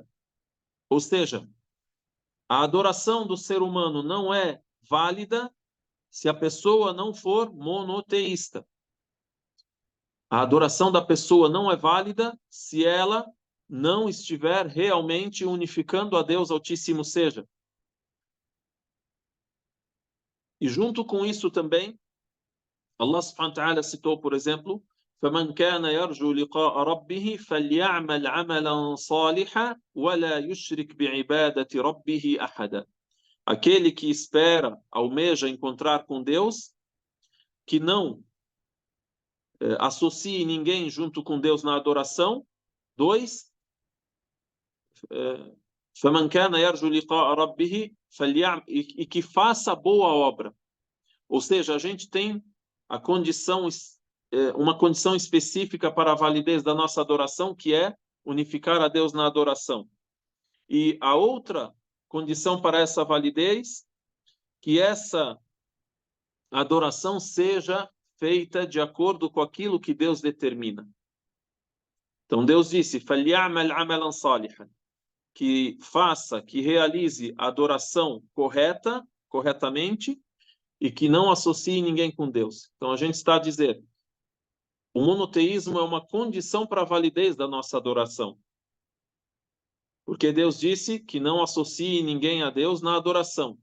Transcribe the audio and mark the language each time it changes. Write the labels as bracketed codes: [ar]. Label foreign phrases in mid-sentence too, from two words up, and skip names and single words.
[pt] Ou seja, a adoração do ser humano não é válida se a pessoa não for monoteísta. A adoração da pessoa não é válida se ela não estiver realmente unificando a Deus Altíssimo seja. E junto com isso também, [ar] الله سبحانه وتعالى [pt] citou, por exemplo, [ar] فَمَنْ كَانَ يَرْجُو لِقَاءَ رَبِّهِ فَلْيَعْمَلْ عَمَلًا صَالِحًا وَلَا يُشْرِكْ بِعِبَادَةِ رَبِّهِ أَحَدًا. [pt] Aquele que espera, almeja encontrar com Deus, que não associe ninguém junto com Deus na adoração. 2, [ar] فَمَنْ كَانَ يَرْجُو لِقَاءَ رَبِّهِ فَلْيَعْمَلْ, [pt] e que faça boa obra. Ou seja, a gente tem a condição, uma condição específica para a validez da nossa adoração, que é unificar a Deus na adoração. E a outra condição para essa validez, que essa adoração seja feita de acordo com aquilo que Deus determina. Então Deus disse, [ar] فَلْيَعْمَلْ عَمَلًا صَالِحًا, [pt] que faça, que realize a adoração corretamente, e que não associe ninguém com Deus. Então a gente está a dizer, o monoteísmo é uma condição para a validez da nossa adoração. Porque Deus disse que não associe ninguém a Deus na adoração.